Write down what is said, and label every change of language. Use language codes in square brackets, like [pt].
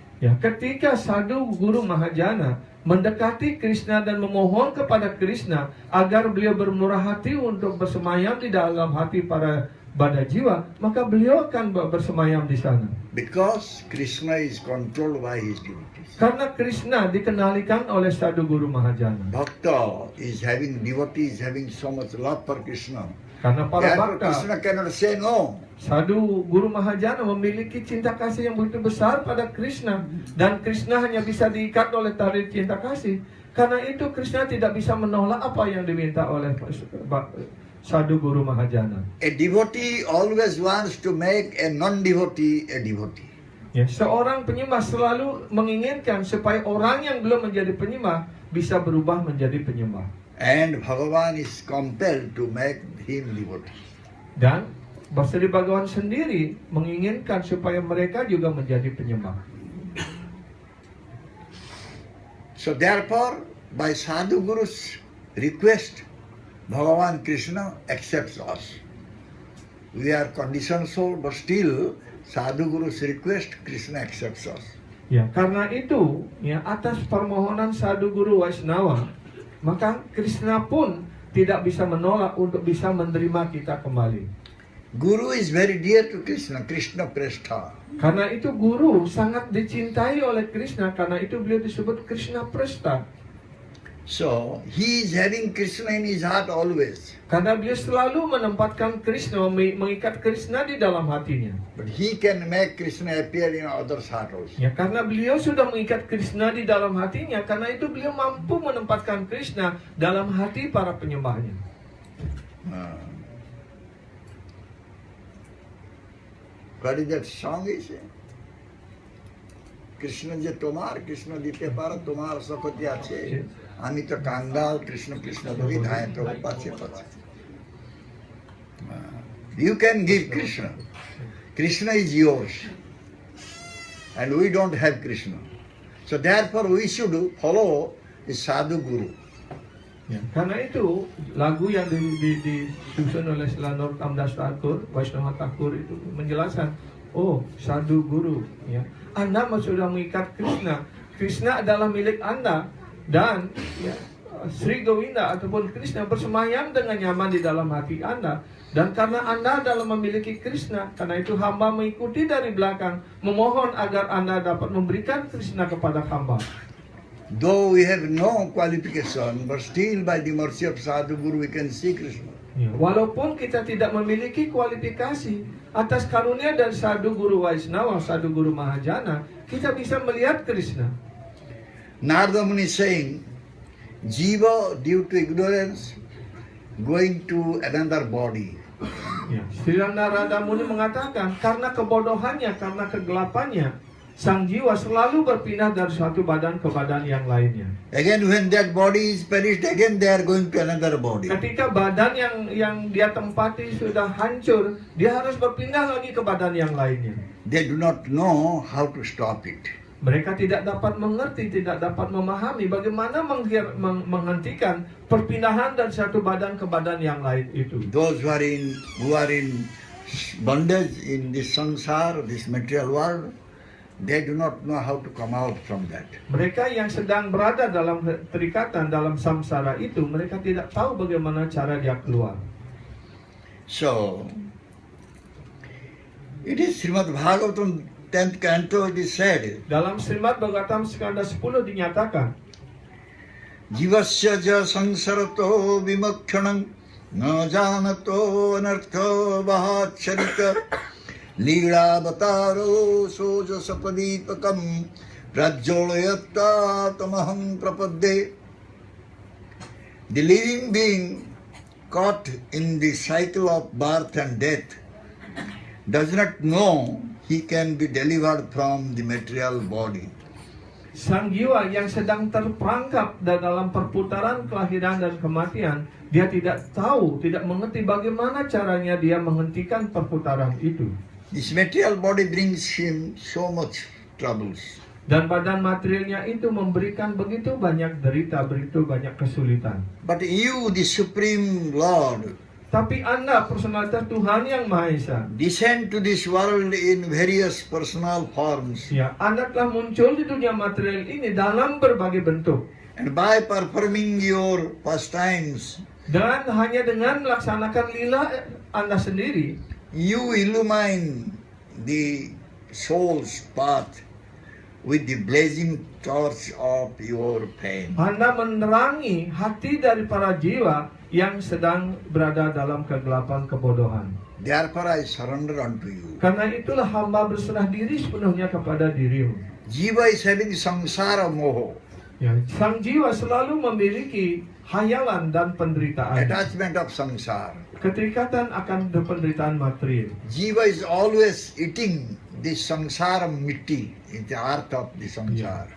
[id] Ya, ketika Sadhu Guru Mahajana mendekati Krishna dan memohon kepada Krishna agar beliau bermurah hati untuk bersemayam di dalam hati para Baddha jiwa, maka beliau akan bersemayam di sana. [en] Because Krishna is controlled by his devotees. [id] Karena Krishna dikendalikan oleh Sadhu Guru Mahajana. [en] Bhakta is having devotees having so much love for Krishna. [id] Karena para [en] Therefore, [id] bhakta, [en] Krishna cannot say no. [id] Sadhu Guru Mahajana memiliki cinta kasih yang begitu besar pada Krishna, dan Krishna hanya bisa diikat oleh tali cinta kasih. Karena itu Krishna tidak bisa menolak apa yang diminta oleh Sadhu Guru Mahajana. [en] A devotee always wants to make a non-devotee a devotee. [id] Ya, seorang penyembah selalu menginginkan supaya orang yang belum menjadi penyembah bisa berubah menjadi penyembah. [en] And Bhagavan is compelled to make him devotee. [id] Dan Sri Bhagavan sendiri menginginkan supaya mereka juga menjadi penyembah. [en] So therefore, by Sadhu Guru's request, Bhagavan Krishna accepts us. We are conditioned soul, but still Sadhu Guru's request, Krishna accepts us. [id] Ya, karena itu, ya, atas permohonan Sadhu Guru Vaishnava, maka Krishna pun tidak bisa menolak untuk bisa menerima kita kembali. [en] Guru is very dear to Krishna, Krishna Prestha. [id] Karena itu guru sangat dicintai oleh Krishna, karena itu beliau disebut Krishna Prestha. [en] So, he is having Krishna in his heart always. [id] Karena beliau selalu menempatkan Krishna, mengikat Krishna di dalam hatinya. [en] But he can make Krishna appear in others' heart also. [id] Ya, karena beliau sudah mengikat Krishna di dalam hatinya, karena itu beliau mampu menempatkan Krishna dalam hati para penyembahnya. [en] What is that song is? [bn] Krishna je tomar, Krishna dite para tomar sakoti ache. আমি তো কাঙ্গাল কৃষ্ণ কৃষ্ণ বলি ধায় প্রভু পাচ্ছে পাচ্ছে [en] You can give Krishna. Krishna is yours. And we don't have Krishna. So therefore we should follow the Sadhu Guru. [id] Ya, karena itu lagu yang disusun oleh Selanor Kamdas Thakur, Vaishnava Thakur itu menjelaskan, oh Sadhu Guru, ya, Anda sudah mengikat Krishna. Krishna adalah milik Anda. Dan ya, Sri Govinda ataupun Krishna bersemayam dengan nyaman di dalam hati Anda. Dan karena Anda adalah memiliki Krishna, karena itu hamba mengikuti dari belakang, memohon agar Anda dapat memberikan Krishna kepada hamba. Though we have no qualification, but still by the mercy of Sadhu Guru we can see Krishna. Ya, walaupun kita tidak memiliki kualifikasi, atas karunia dari Sadhu Guru Vaishnava, Sadhu Guru Mahajana, kita bisa melihat Krishna. [en] Narada Muni is saying, Jiva due to ignorance going to another body. [id] Ya, Sri Narada Muni mengatakan, karena kebodohannya, karena kegelapannya, sang jiwa selalu berpindah dari suatu badan ke badan yang lainnya. [en] Again, when that body is perished, again they are going to another body. [id] Ketika badan yang dia tempati sudah hancur, dia harus berpindah lagi ke badan yang lainnya. [en] They do not know how to stop it. [id] Mereka tidak dapat mengerti, tidak dapat memahami bagaimana menghentikan perpindahan dari satu badan ke badan yang lain itu. [en] Those who are in bondage in this samsara, this material world, they do not know how to come out from that. [id] Mereka yang sedang berada dalam terikatan, dalam samsara itu, mereka tidak tahu bagaimana cara dia keluar. [en] So, it is Srimad Bhagavatam 10th canto, it is said, [id] Dalam Srimad Bhagavatam skanda 10 dinyatakan, [sa] Jivasya ja sangsarato vimakshanam na janato anartha vahacharita Lila bataro soja sapadipakam prajjolayatta tamaham prapadde. [en] The living being caught in the cycle of birth and death does not know he can be delivered from the material body. [id] sang jiwa yang sedang terperangkap dalam perputaran kelahiran dan kematian, dia tidak tahu, tidak mengerti bagaimana caranya dia menghentikan perputaran itu. [en] This material body brings him so much troubles. [id] Dan badan materialnya itu memberikan begitu banyak derita, begitu banyak kesulitan. [en] But you, the Supreme Lord, [id] Tapi Anda, personalitas Tuhan yang Maha Esa, [en] descend to this world in various personal forms. [id] ya, Anda telah muncul di dunia material ini dalam berbagai bentuk. [en] And by performing your pastimes, [id] Dan hanya dengan melaksanakan lila Anda sendiri, [en] you illumine the soul's path with the blazing torch of your pain. [id] Anda menerangi hati dari para jiwa yang sedang berada dalam kegelapan kebodohan. [en] Therefore I surrender unto you. [id] Karena itulah hamba berserah diri sepenuhnya kepada dirimu. [en] Jiva is having samsara moho, [id] Ya, sang jiwa selalu memiliki hayalan dan penderitaan. [en] attachment of samsara. [id] Keterikatan akan penderitaan material. [en] Jiva is always eating the samsara mitti, in the earth of the samsara.